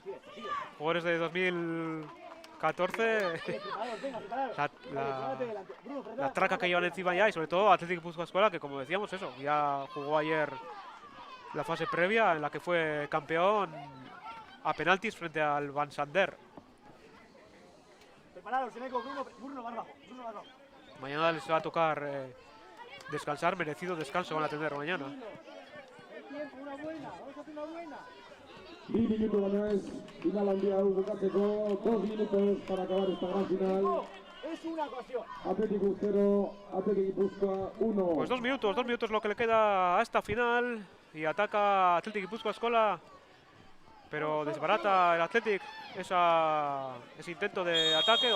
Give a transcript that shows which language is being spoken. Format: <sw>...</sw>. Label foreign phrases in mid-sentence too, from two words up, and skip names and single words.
<es>Jugadores de 2014, la traca que llevan encima ya, y sobre todo Athletic Gipuzkoa Eskola, que como decíamos eso, ya jugó ayer la fase previa en la que fue campeón a penaltis frente al Van Sander. Bruno va abajo. Mañana les va a tocar descansar, merecido descanso van a tener mañana. Una buena, vamos a hacer una buena. 2 minutos baino ez, final handia hau bukatzeko, 2 minutos para acabar esta gran final. Es una ocasión. Athletic 0, Athletic Gipuzkoa 1. Pues 2 minutos lo que le queda a esta final. Y ataca Athletic Gipuzkoa Eskola, pero desbarata el Athletic ese intento de ataque.</es>